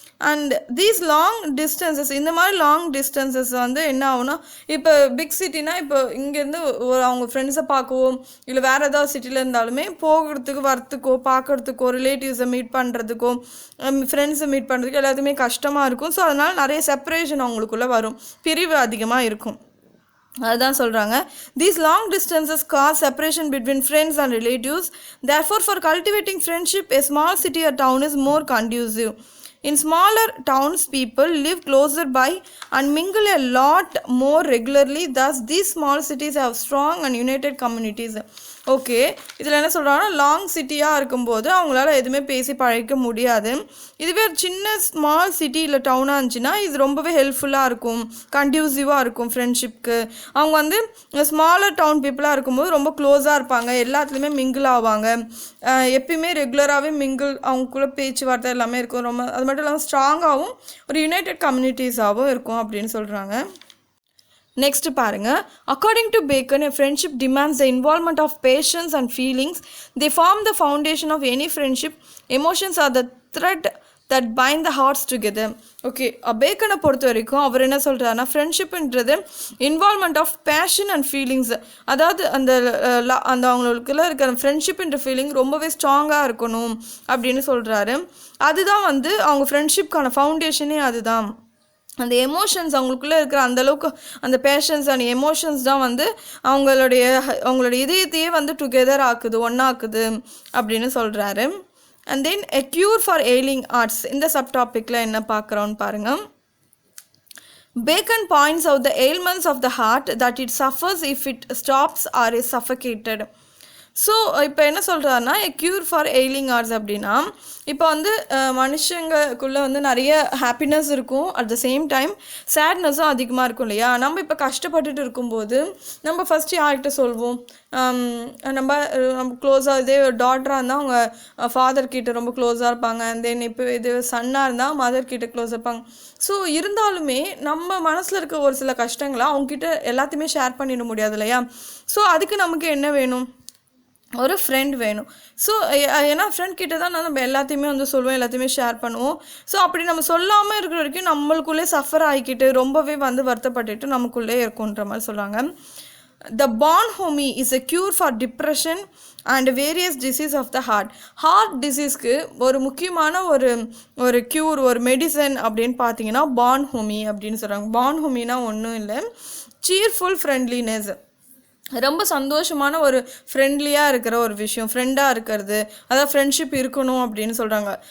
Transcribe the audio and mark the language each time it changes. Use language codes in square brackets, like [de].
[ta] And these long distances, இந்த மாதிரி long distances வந்து என்ன ஆகுனா, இப்போ பிக் சிட்டினா இப்போ இங்கேருந்து அவங்க ஃப்ரெண்ட்ஸை பார்க்கவோ இல்லை வேறு ஏதாவது சிட்டியில் இருந்தாலுமே போகிறதுக்கு வரத்துக்கோ பார்க்குறதுக்கோ ரிலேட்டிவ்ஸை மீட் பண்ணுறதுக்கோ ஃப்ரெண்ட்ஸை மீட் பண்ணுறதுக்கு எல்லாத்துக்குமே கஷ்டமாக இருக்கும். ஸோ அதனால் நிறைய செப்பரேஷன் அவங்களுக்குள்ளே வரும், பிரிவு அதிகமாக இருக்கும். அதுதான் சொல்கிறாங்க. [en] These long distances cause separation between friends and relatives. Therefore, for cultivating friendship, a small city or town is more conducive. In smaller towns, people live closer by and mingle a lot more regularly. Thus, these small cities have strong and united communities. [ta] Okay, இதில் என்ன சொல்கிறாங்கன்னா, long சிட்டியாக இருக்கும்போது அவங்களால எதுவுமே பேசி பழகிக்க முடியாது. இதுவே ஒரு சின்ன ஸ்மால் சிட்டி இல்லை டவுனாக இருந்துச்சுன்னா இது ரொம்பவே ஹெல்ப்ஃபுல்லாக இருக்கும், கண்டியூசிவாக இருக்கும் ஃப்ரெண்ட்ஷிப்க்கு. அவங்க வந்து ஸ்மாலர் டவுன் பீப்புளாக இருக்கும்போது ரொம்ப க்ளோஸாக இருப்பாங்க, எல்லாத்துலேயுமே மிங்கிள் ஆவாங்க, எப்பயுமே ரெகுலராகவே மிங்கிள் அவங்களுக்குள்ள பேச்சுவார்த்தை எல்லாமே இருக்கும். ரொம்ப அது மட்டும் இல்லாமல் ஸ்ட்ராங்காகவும் ஒரு யுனைடெட் கம்யூனிட்டிஸாகவும் இருக்கும் அப்படின்னு சொல்கிறாங்க. [en] next [ta] பாருங்க, [en] According to Bacon, a friendship demands the involvement of patience and feelings. They form the foundation of any friendship. Emotions are the thread that bind the hearts together. [ta] Okay, பேக்கனை பொறுத்த வரைக்கும் அவர் என்ன சொல்கிறாருன்னா, ஃப்ரெண்ட்ஷிப்ன்றது involvement of passion and feelings. அதாவது அந்த அவங்களுக்குள்ள இருக்கிற ஃப்ரெண்ட்ஷிப்ன்ற feeling ரொம்பவே ஸ்ட்ராங்காக இருக்கணும் அப்படின்னு சொல்கிறாரு. அதுதான் வந்து அவங்க ஃப்ரெண்ட்ஷிப்கான ஃபவுண்டேஷனே அதுதான். அந்த எமோஷன்ஸ் அவங்களுக்குள்ளே இருக்கிற அந்தளவுக்கு அந்த பேஷன்ஸ் அண்ட் எமோஷன்ஸ் தான் வந்து அவங்களுடைய இதயத்தையே வந்து டுகெதர் ஆக்குது, ஒன்றாக்குது அப்படின்னு சொல்கிறாரு. [en] and then a cure for ailing hearts, [ta] இந்த சப்டாபிக்கில் என்ன பார்க்குறோன்னு பாருங்கள். [en] Bacon points out the ailments of the heart, that it suffers if it stops or is suffocated. [ta] So இப்போ என்ன சொல்கிறாருன்னா, எ க்யூர் ஃபார் எய்லிங் ஆர்ட்ஸ் அப்படின்னா, இப்போ வந்து மனுஷங்களுக்குள்ளே வந்து நிறைய ஹாப்பினஸ் இருக்கும், [en] at the same time [ta] சேட்னஸும் அதிகமாக இருக்கும் இல்லையா. நம்ம இப்போ கஷ்டப்பட்டுட்டு இருக்கும்போது நம்ம ஃபஸ்ட்டு யார்கிட்ட சொல்வோம், நம்ம க்ளோஸாக, இதே ஒரு டாட்டராக இருந்தால் அவங்க ஃபாதர்கிட்ட ரொம்ப க்ளோஸாக இருப்பாங்க, அண்ட் தென் இப்போ இது சன்னாக இருந்தால் மதர்கிட்ட க்ளோஸாக இருப்பாங்க. ஸோ இருந்தாலுமே நம்ம மனசில் இருக்க ஒரு சில கஷ்டங்களை அவங்ககிட்ட எல்லாத்தையுமே ஷேர் பண்ணிட முடியாது இல்லையா. ஸோ அதுக்கு நமக்கு என்ன வேணும், ஒரு ஃப்ரெண்ட் வேணும். ஸோ ஏன்னா ஃப்ரெண்ட் கிட்ட தான் நம்ம எல்லாத்தையுமே வந்து சொல்லுவோம், எல்லாத்தையுமே ஷேர் பண்ணுவோம். ஸோ அப்படி நம்ம சொல்லாமல் இருக்கிற வரைக்கும் நம்மளுக்குள்ளே சஃபர் ஆகிக்கிட்டு ரொம்பவே வந்து வருத்தப்பட்டுட்டு நமக்குள்ளே இருக்குன்ற மாதிரி சொல்கிறாங்க. [en] The bonhomie is a cure for depression and various disease of the heart. [ta] Heart டிசீஸ்க்கு ஒரு முக்கியமான ஒரு க்யூர், ஒரு மெடிசன் அப்படின்னு பார்த்தீங்கன்னா bonhomie அப்படின்னு சொல்கிறாங்க. bonhomieனா ஒன்றும் இல்லை, [en] cheerful friendliness, [ta] ரொம்ப சந்தோஷமான ஒரு ஃப்ரெண்ட்லியாக இருக்கிற ஒரு விஷயம், ஃப்ரெண்டாக இருக்கிறது, அதாவது ஃப்ரெண்ட்ஷிப் இருக்கணும் அப்படின்னு சொல்கிறாங்க.